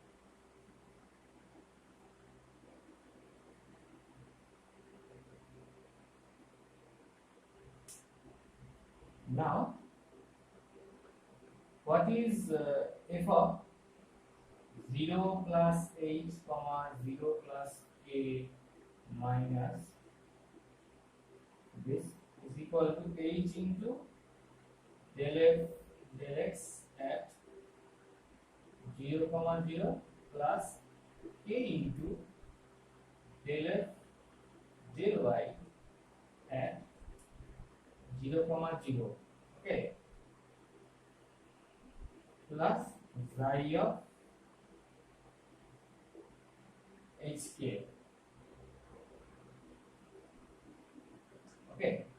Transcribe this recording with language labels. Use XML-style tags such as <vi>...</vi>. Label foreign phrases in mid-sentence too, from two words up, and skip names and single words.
<en>Now what is f of 0 plus h comma 0 plus k minus this is equal to h into del f del x at 0 comma 0 plus k into del f del y at 0 comma 0, okay, plus xi of hk, okay.</en>